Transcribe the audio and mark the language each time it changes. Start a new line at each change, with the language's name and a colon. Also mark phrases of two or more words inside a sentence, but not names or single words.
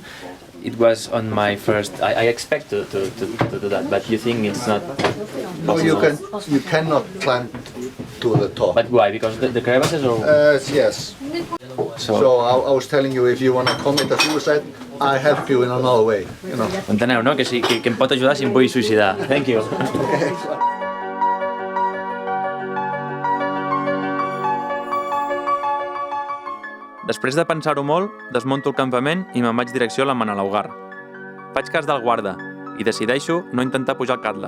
English: It was on my first. I expect to do that, but you think it's not No, possible? you cannot climb to the top. But why? Because the crevasses or Yes. so? So I was telling you, if you want to commit a suicide, I help you in another way. You know.
Catalan: Enteneu, no? Que em pot ajudar si em vull suïcidar.
English: Thank you.
Catalan: Després de pensar-ho molt, desmunto el campament i me'n vaig direcció a la Manalaugar. Faig cas del guarda i decideixo no intentar pujar al Katla.